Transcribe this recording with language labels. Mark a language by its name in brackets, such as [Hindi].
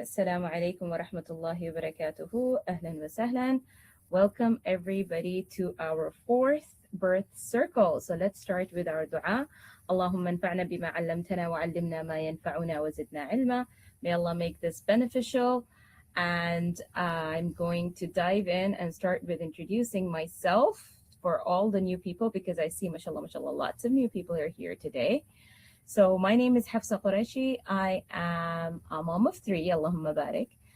[Arabic] السلام عليكم ورحمة الله وبركاته. أهلا وسهلا. [English] Welcome everybody to our fourth birth circle. So let's start with our dua. [Arabic] اللهم انفعنا بما علمتنا وعلمنا ما ينفعنا وزدنا علما. [English] May Allah make this beneficial. And I'm going to dive in and start with introducing myself for all the new people because I see, mashallah, mashallah, lots of new people are here today. So my name is Hafsa Qureshey. I am a mom of three, Allahumma barik.